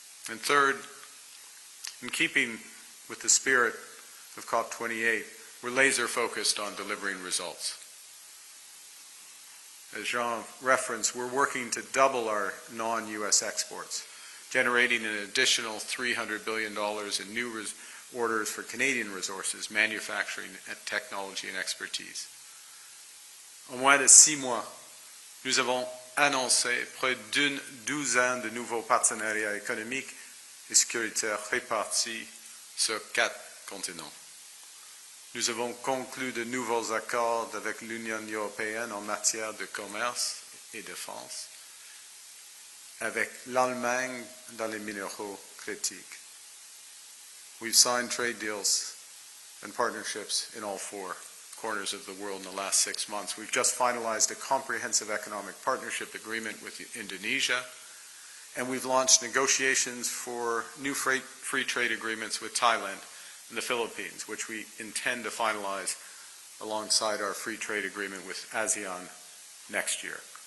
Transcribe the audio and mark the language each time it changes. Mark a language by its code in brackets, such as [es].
[en] And third, in keeping with the spirit of COP28, we're laser-focused on delivering results. As Jean referenced, we're working to double our non-U.S. exports, generating an additional $300 billion in new orders for Canadian resources, manufacturing, technology and expertise. [fr] En moins de 6 mois, nous avons annoncé près d'une douzaine de nouveaux partenariats économiques et sécuritaires répartis sur 4 continents. Nous avons conclu de nouveaux accords avec l'Union européenne en matière de commerce et défense, avec l'Allemagne dans les minéraux critiques. [en] We've signed trade deals and partnerships in all four corners of the world in the last 6 months. We've just finalized a comprehensive economic partnership agreement with Indonesia, and we've launched negotiations for new free trade agreements with Thailand and the Philippines, which we intend to finalize alongside our free trade agreement with ASEAN next year.